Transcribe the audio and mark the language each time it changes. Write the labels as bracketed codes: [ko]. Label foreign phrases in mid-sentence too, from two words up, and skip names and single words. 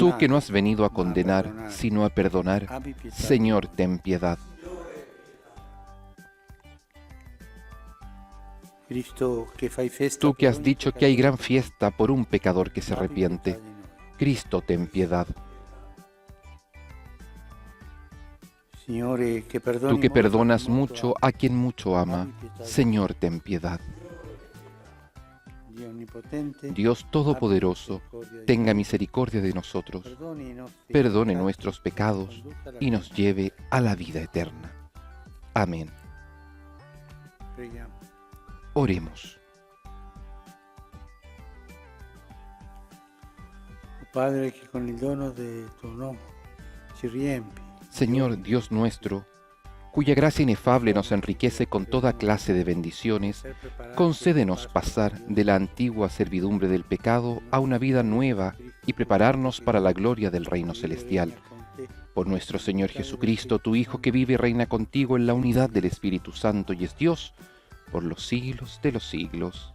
[es] Tú que no has venido a [it] ma [es] condenar, [it] perdonare. [es] sino a perdonar, [it] Abbi pietà di [es] Señor, [it] noi. [es] ten piedad. [it] Cristo, che fai festa [es] Tú que [it] per [es] has [it] ogni [es] dicho que hay [it] peccatore, [es] gran fiesta por un pecador que se [it] abbi [es] arrepiente, [it] pietà di noi. [es] Cristo, ten piedad. [it] Signore, che perdoni [es] Tú que [it] molto [es] perdonas [it] a chi molto [es] mucho [it] ama. [es] a quien mucho ama, Señor, ten piedad. [it] Dio onnipotente, [es] Dios Todopoderoso, tenga misericordia de nosotros, [it] perdoni i nostri [es] perdone [it] peccati, [es] nuestros pecados [it] conduca alla [es] y nos [it] vita. [es] lleve a la vida eterna. Amén. [it] Preghiamo. [es] Oremos. [it] Oh Padre, che con il dono del tuo nome ci riempi. [es] Señor Dios nuestro, cuya gracia inefable nos enriquece con toda clase de bendiciones, concédenos pasar de la antigua servidumbre del pecado a una vida nueva y prepararnos para la gloria del reino celestial. Por nuestro Señor Jesucristo, tu Hijo, que vive y reina contigo en la unidad del Espíritu Santo y es Dios, por los siglos de los siglos.